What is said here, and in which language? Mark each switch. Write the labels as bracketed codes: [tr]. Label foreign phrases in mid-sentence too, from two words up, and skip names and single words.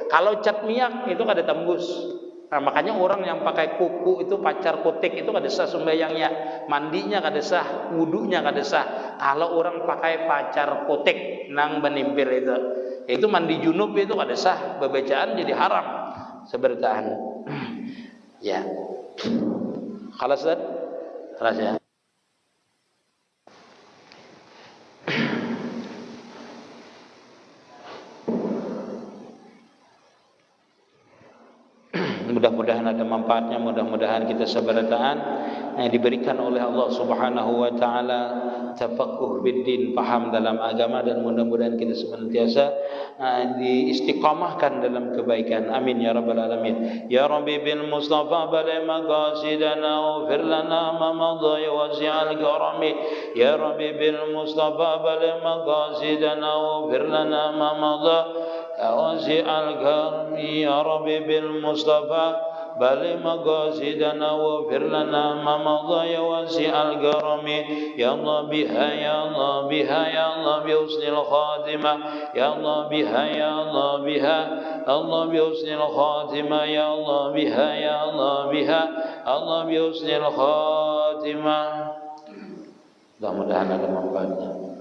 [bjn] Kalau cat minyak itu kada tembus. Nah, makanya orang yang pakai kuku itu pacar kutik itu kada sah sembahyangnya, mandinya kada sah, wudunya kada sah. Kalau orang pakai pacar kutik nang benimpil itu mandi junub itu kada sah, bebacaan jadi haram sebertahan. Ya. Khalas Ustaz? Khalas ya. Mudah-mudahan ada manfaatnya, mudah-mudahan kita sabarataan yang diberikan oleh Allah [ar] سبحانه وتعالى تفقه بالدين, [bjn] paham dalam agama, dan mudah-mudahan kita senantiasa diistiqamahkan dalam kebaikan. [ar] آمين يا رب العالمين. يا رب بالمصطفى بلغ مقاصدنا واغفر لنا ما مضى واسع الكرم. يا رب بالمصطفى بلغ مقاصدنا واغفر لنا ما مضى واسع الكرم. يا رب بالمصطفى بل مقاصدنا واغفر لنا ما مضى واسع الكرم يا الله بها يا الله بها يا الله بحسن الخاتمة يا الله بها يا الله بها الله بحسن الخاتمة يا الله بها يا الله بها الله بحسن الخاتمة. [bjn] Mudah-mudahan ada manfaatnya.